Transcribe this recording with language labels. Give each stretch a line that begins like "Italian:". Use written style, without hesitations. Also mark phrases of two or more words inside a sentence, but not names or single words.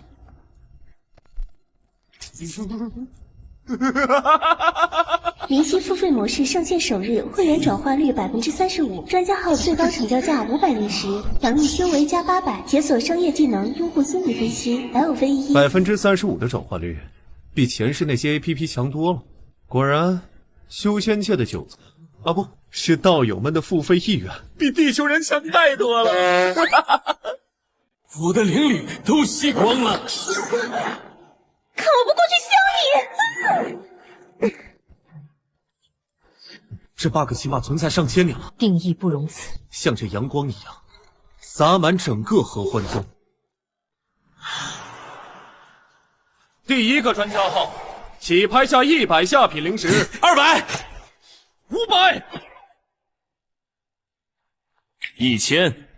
Chinese: 靈犀付費模式上線首日，會員轉化率35%，專家號最高成交價500靈石，獎勵修為加800，解鎖商業技能，用戶心理分析 LV1。 35% 的轉化率，比前世那些 APP 強多了。果然，修仙界的韭菜啊不，是道友们的付費意願比地球人強太多了。我的灵力都吸光了，看我不过去削你！这 bug 起碼存在上千年了，定義不容辭，像這陽光一樣灑滿整個合歡宗。第一個專家號，請拍下100下品靈石，200、500、 1000、